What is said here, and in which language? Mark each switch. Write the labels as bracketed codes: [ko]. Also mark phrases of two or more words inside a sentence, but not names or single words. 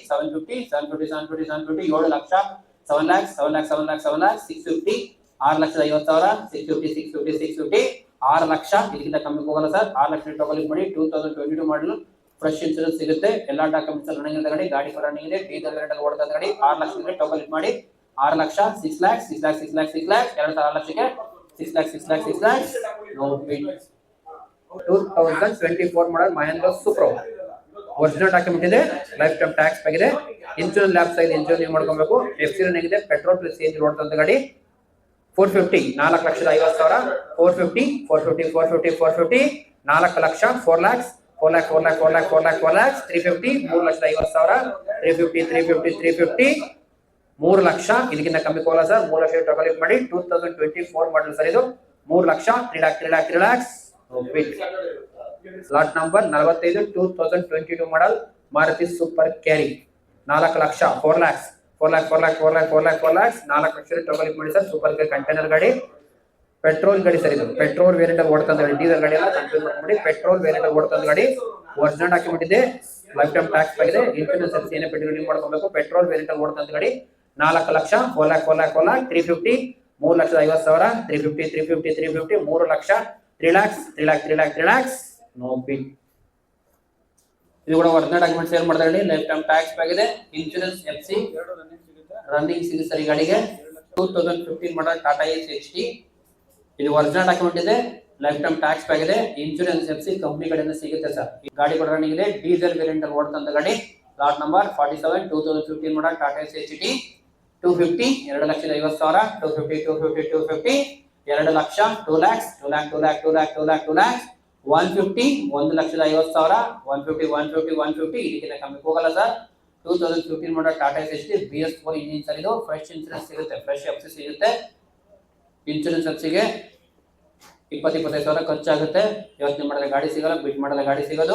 [kn] 750 750 750 750 7 ಲಕ್ಷ 7 lakhs 7 lakhs 7 lakhs 7 lakhs 650 6 ಲಕ್ಷದ 50,000 650 650 650 6 ಲಕ್ಷ. ಇದಕ್ಕಿಂತ ಕಮ್ಮಿ ಹೋಗಲ್ಲ ಸರ್. 6 ಲಕ್ಷ ಟೋಕಲ್ ಮಾಡಿ. 2022 ಮಾಡಲ್ [en] fresh insurance [kn] ಸಿಗುತ್ತೆ. ಎಲ್ಲಾ ಡಾಕ್ಯುಮೆಂಟ್ಸ್ ರನ್ನಿಂಗ್ ಇದೆ ಗಾಡಿ. ಗಾಡಿ ಕೂಡ ರನ್ನಿಂಗ್ ಇದೆ. [en] diesel variant [kn] ಅಲ್ಲಿ ಓಡ್ತಾ ಗಾಡಿ. 6 ಲಕ್ಷ ಟೋಕಲ್ ಮಾಡಿ. 6 ಲಕ್ಷ 6 lakhs 6 lakhs 6 lakhs 6 lakhs 6 ಲಕ್ಷಕ್ಕೆ 6 lakhs 6 lakhs 6 lakhs. [en] no bid. [kn] 2024 ಮಾಡಲ್ ಮಹೇಂದ್ರ ಸೂಪ್ರೋ. [en] original document [kn] ಇದೆ, [en] life time tax [kn] ಆಗಿದೆ. [en] insurance lapse [kn] ಆಗಿದೆ, ಇನ್ಶೂರೆನ್ಸ್ ನೀವು ಮಾಡ್ಕೊಬೇಕು. FC ರನ್ನಿಂಗ್ ಇದೆ, [en] petrol plus CNG [kn] ಓಡ್ತಾ ಗಾಡಿ. 450 4 ಲಕ್ಷದ 50,000 450 450 450 450 4 ಲಕ್ಷ 4 lakhs 4 lakh 4 lakh 4 lakh 4 lakh 4 lakhs 350 3 ಲಕ್ಷದ 50,000 350 350 350 3 ಲಕ್ಷ. ಇದಕ್ಕಿಂತ ಕಮ್ಮಿ ಹೋಗಲ್ಲ ಸರ್. 3 ಲಕ್ಷ ಟೋಕಲ್ ಮಾಡಿ. 2024 ಮಾಡಲ್ ಸರ್ ಇದು. 3 ಲಕ್ಷ 3 lakh 3 lakh 3 lakhs. [en] lot number [kn] 45 2022 ಮಾಡಲ್ ಮಾರುತಿ ಸೂಪರ್ ಕ್ಯಾರಿ. 4 ಲಕ್ಷ 4 lakhs 4 lakh 4 lakh 4 lakh 4 lakh 4 lakhs 4 ಲಕ್ಷ ಟೋಕಲ್ ಮಾಡಿ ಸರ್. ಸೂಪರ್ ಕ್ಯಾರಿ ಕಂಟೈನರ್ ಗಾಡಿ, ಪೆಟ್ರೋಲ್ ಗಾಡಿ ಸರ್ ಇದು. [en] petrol variant [kn] ಅಲ್ಲಿ ಓಡ್ತಾ ಗಾಡಿ, ಡೀಸೆಲ್ ಗಾಡಿ ಎಲ್ಲ ಕನ್ಫ್ಯೂಸ್ ಮಾಡ್ಬಿಡಿ. [en] petrol variant [kn] ಅಲ್ಲಿ ಓಡ್ತಾ ಗಾಡಿ. [en] original document [kn] ಇದೆ, [en] life time tax [kn] ಆಗಿದೆ. ಇನ್ಶೂರೆನ್ಸ್ ಏನೇ ಪೆಟ್ರೋಲ್ ನೀವು ಮಾಡ್ಕೊಬೇಕು. [en] petrol variant [kn] ಅಲ್ಲಿ ಓಡ್ತಾ ಗಾಡಿ. 4 ಲಕ್ಷ 4 lakh 4 lakh 4 lakh 350 3 ಲಕ್ಷದ 50,000 350 350 350 3 ಲಕ್ಷ 3 lakhs 3 lakh 3 lakh 3 lakhs. [en] no bid. [kn] ಇದು ಕೂಡ [en] original document sale [kn] ಮಾಡ್ತಾ ಗಾಡಿ. [en] life time tax [kn] ಆಗಿದೆ. [en] insurance FC running [kn] ಸಿಗುತ್ತೆ ಸರ್ ಈ ಗಾಡಿಗೆ. 2015 ಮಾಡಲ್ ಟಾಟಾ ಏಸ್ HT. ಇದು [en] original document [kn] ಇದೆ, [en] life time tax [kn] ಆಗಿದೆ. [en] insurance FC company [kn] ಕಡೆಯಿಂದ ಸಿಗುತ್ತೆ ಸರ್. ಈ ಗಾಡಿ ಕೂಡ ರನ್ನಿಂಗ್ ಇದೆ. [en] diesel variant [kn] ಅಲ್ಲಿ ಓಡ್ತಾ ಗಾಡಿ. [en] lot number [kn] 47 2015 ಮಾಡಲ್ ಟಾಟಾ ಏಸ್ HT. 250 2 ಲಕ್ಷದ 50,000 250 250 250 2 ಲಕ್ಷ 2 lakhs 2 lakh 2 lakh 2 lakh 2 lakh 2 lakhs 150 1 ಲಕ್ಷದ 50,000 150 150 150. ಇದಕ್ಕಿಂತ ಕಮ್ಮಿ ಹೋಗಲ್ಲ ಸರ್. 2015 ಮಾಡಲ್ ಟಾಟಾ ಏಸ್ HT BS4 ಇಂಜಿನ್ ಸರ್ ಇದು. [en] fresh insurance [kn] ಸಿಗುತ್ತೆ, [en] fresh FC [kn] ಸಿಗುತ್ತೆ. [en] insurance FC [kn] 20-25,000 ಖರ್ಚಾಗುತ್ತೆ. ಯೋಚನೆ ಮಾಡಿದ್ರೆ ಗಾಡಿ ಸಿಗಲ್ಲ, ಬಿಡ್ ಮಾಡಿದ್ರೆ ಗಾಡಿ ಸಿಗೋದು.